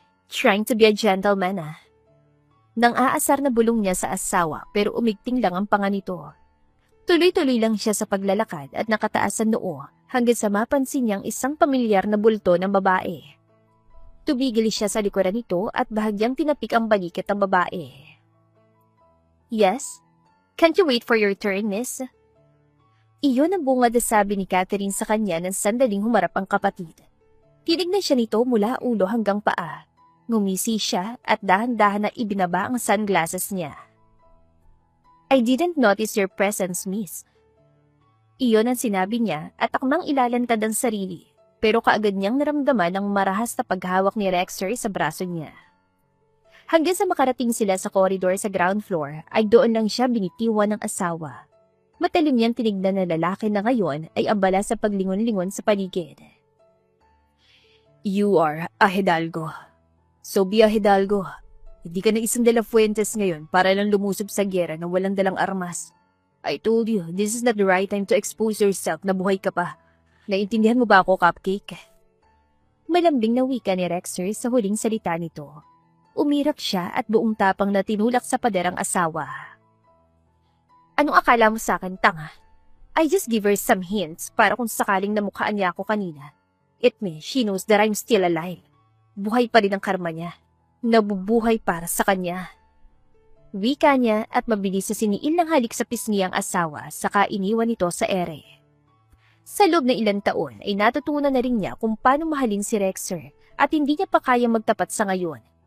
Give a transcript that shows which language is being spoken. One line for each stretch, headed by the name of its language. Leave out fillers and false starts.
English: Trying to be a gentleman,
Filipino: ah. Nang aasar na bulong niya sa asawa pero umigting lang ang panga nito. Tuloy-tuloy lang siya sa paglalakad at nakataas sa noo hanggang sa mapansin niyang isang pamilyar na bulto ng babae. Tumigil siya sa likuran nito at bahagyang tinapik ang balikat ng babae.
English: Yes? Can't you wait for your turn, miss?
Filipino: Iyon ang bungad na sabi ni Catherine sa kanya nang sandaling humarap ang kapatid. Tinignan siya nito mula ulo hanggang paa. Ngumisi siya at dahan-dahan na ibinaba ang sunglasses niya.
English: I didn't notice your presence, miss.
Filipino: Iyon ang sinabi niya at akmang ilalantad ang sarili, pero kaagad niyang naramdaman ang marahas na paghawak ni Rexer sa braso niya. Hanggang sa makarating sila sa koridor sa ground floor, ay doon lang siya binitiwan ng asawa. Matalim niyang tinignan na lalaki na ngayon ay abala sa paglingon-lingon sa paligid.
English: You are a Hidalgo. So be a Hidalgo.
Filipino: Hindi ka na isang De La Fuentes ngayon para lang lumusob sa giyera na walang dalang armas.
English: I told you, this is not the right time to expose yourself
Filipino: na buhay ka pa. Naintindihan mo ba ako, Cupcake? Malambing na wika ni Rexer sa huling salita nito. Umirap siya at buong tapang na tinulak sa pader ang asawa. Anong akala mo sa akin, tanga?
English: I just give her some hints
Filipino: para kung sakaling namukhaan niya ako kanina.
English: It means she knows that I'm still alive.
Filipino: Buhay pa rin ang karma niya. Nabubuhay para sa kanya. Wika niya at mabilis na siniil ng halik sa pisngi ang asawa saka iniwan ito sa ere. Sa loob ng ilang taon ay natutunan na rin niya kung paano mahalin si Rexer at hindi niya pa kayang magtapat sa ngayon.